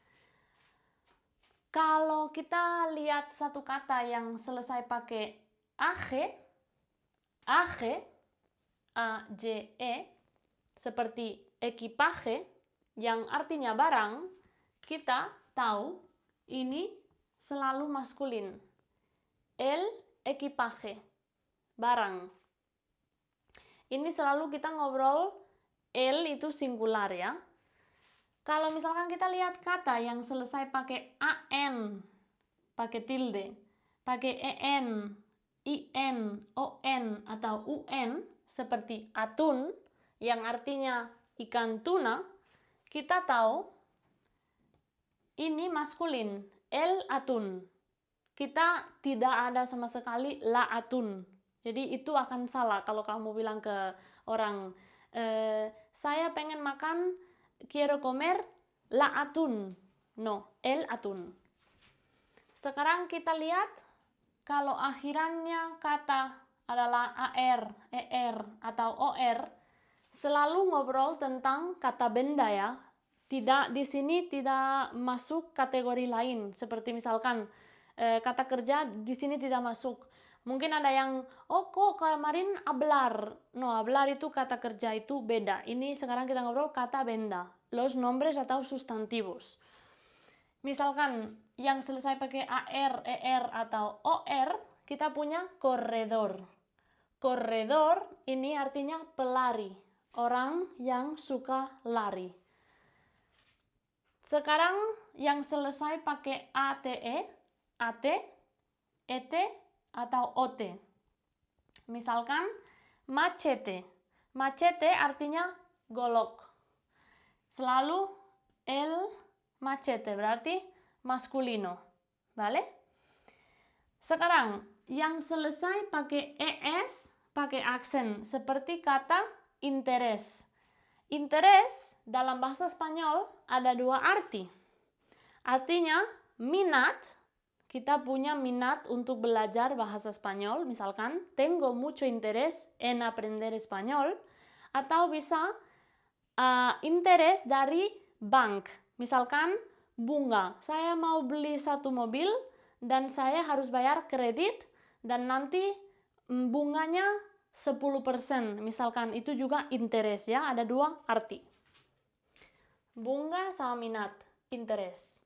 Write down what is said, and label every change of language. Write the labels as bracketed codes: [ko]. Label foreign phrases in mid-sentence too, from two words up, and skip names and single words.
[id] Kalau kita lihat satu kata yang selesai pakai age, A-J-E, seperti equipaje, yang artinya barang, kita tahu ini selalu maskulin. [es] El equipaje, [id] barang. Ini selalu kita ngobrol, el itu singular ya. Kalau misalkan kita lihat kata yang selesai pakai an, pakai tilde, pakai en, in, on, atau un, seperti atun, yang artinya ikan tuna, kita tahu ini maskulin, [es] el atun. [id] Kita tidak ada sama sekali [es] la atun. [id] Jadi itu akan salah kalau kamu bilang ke orang, saya pengen makan, [es] quiero comer la atun. No, el atun. [id] Sekarang kita lihat kalau akhirannya kata adalah AR, ER, atau OR, selalu ngobrol tentang kata benda ya. Tidak, di sini tidak masuk kategori lain. Seperti misalkan kata kerja di sini tidak masuk. Mungkin ada yang, oh kok kemarin hablar. [es] No, hablar [id] itu kata kerja, itu beda. Ini sekarang kita ngobrol kata benda. [es] Los nombres atau sustantivos. [id] Misalkan yang selesai pakai AR, ER, atau OR, kita punya corredor. Corredor ini artinya pelari, orang yang suka lari. Sekarang yang selesai pakai ATE, AT, ET, atau OT. Misalkan machete. Machete artinya golok. Selalu [es] el machete, [id] berarti maskulino. ¿Vale? Sekarang yang selesai pakai ES, pakai aksen, seperti kata interés. Interés dalam bahasa Spanyol ada dua arti. Artinya minat, kita punya minat untuk belajar bahasa Spanyol, misalkan [es] tengo mucho interés en aprender español, [id] atau bisa interest dari bank. Misalkan bunga. Saya mau beli satu mobil dan saya harus bayar kredit dan nanti bunganya 10%. Misalkan itu juga interest ya, ada dua arti. Bunga sama minat, interest.